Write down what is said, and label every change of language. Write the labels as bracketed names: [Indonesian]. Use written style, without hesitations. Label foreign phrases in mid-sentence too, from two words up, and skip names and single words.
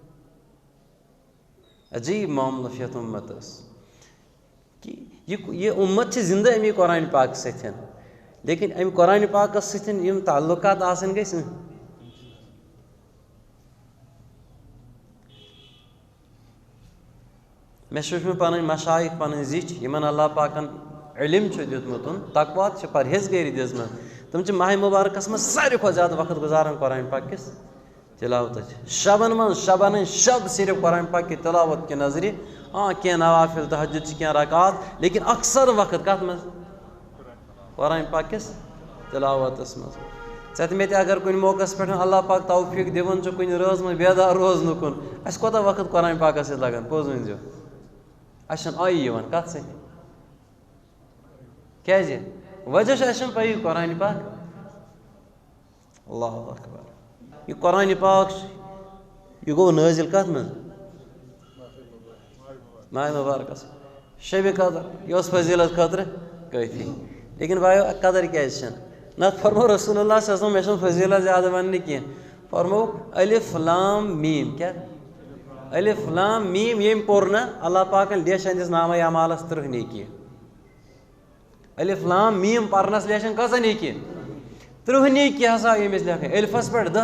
[Kashmiri] عجیٖب معاملہٕ چھُ یتھ اُمتس کہِ یہِ اُمت چھِ زندٕ امی قرآن پاک سۭتۍ لیکن امہِ قرآن پاکس سۭتۍ یِم تعلقات آسٕنۍ گژھِ مےٚ چھُ وٕچھمُت پنٕنۍ مشایخ پنٕنۍ زِٹھۍ یِمن اللہ پاکن علم چھُ دیُتمُت تقوا چھِ پرہیزگٲری دِژمٕژ تِم چھِ ماہِ مُبارکس منٛز ساروی کھۄتہٕ زیادٕ وقت گُزاران قرآن پاک کِس تِلاوتس شبن منٛز شبن ہٕنٛدۍ شب صرف قرآن پاک کہِ تِلاوت کہِ نظرِ کینٛہہ نوافل تہجُد چھِ کینٛہہ رکات لیکن اکثر وقت کتھ منٛز قرآن پاک کِس تِلاوتس منٛز ژےٚ تہٕ مےٚ تہِ اگر کُنہِ موقعس پٮ۪ٹھ اللہ پاک توفیٖق دِوان چھُ کُنہِ رٲژ منٛز بیدار روزنُکُن اَسہِ کوتاہ وقت قرآن پاکس سۭتۍ لگان پوٚز ؤنۍزیو اَسہِ چھنہٕ آیی یِوان کتھ سۭتۍ کیٛازِ وجہ چھُ اَسہِ چھنہٕ پَیی قرآن پاک [Arabic] اللہ اکبر [Kashmiri] یہِ قرآن پاک چھُ یہِ گوٚو نٲزِل کتھ منٛز ماہِ مُبارکس شبِ قدر یہِ اوس فضیٖلت خٲطرٕ کٲفی لیکن بایو قدر کیٛازِ چھنہٕ نتہٕ فرمو [Arabic] رسول اللہ صلی اللہ علیہ وسلم [Kashmiri] مےٚ چھنہٕ فضیٖلت زیادٕ وننہٕ کینٛہہ فرمووُکھ الف لام میٖم کیٛاہ الف لام میٖم ییٚمۍ پوٚر نہ اللہ پاکن لیچھِ أہنٛدِس نامے اعمالس 30 نیکی الف لام میٖم پرنس لیچھن کۭژاہ نیکی 30 نیکی ہسا آیہِ أمِس لیکھٕنۍ الفس پٮ۪ٹھ 10